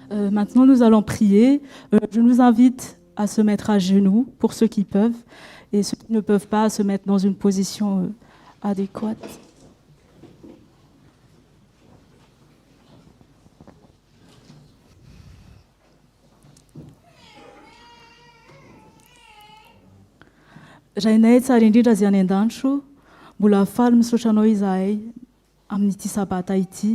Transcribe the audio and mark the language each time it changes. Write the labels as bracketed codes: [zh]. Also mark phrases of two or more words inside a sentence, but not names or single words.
[fr] Maintenant, nous allons prier. Je nous invite à se mettre à genoux pour ceux qui peuvent et ceux qui ne peuvent pas à se mettre dans une position adéquate. [mg] Rainay tsara indrindra azy any an-danitro, mbola faly misaotra anao izahay amin'ity sabata ity.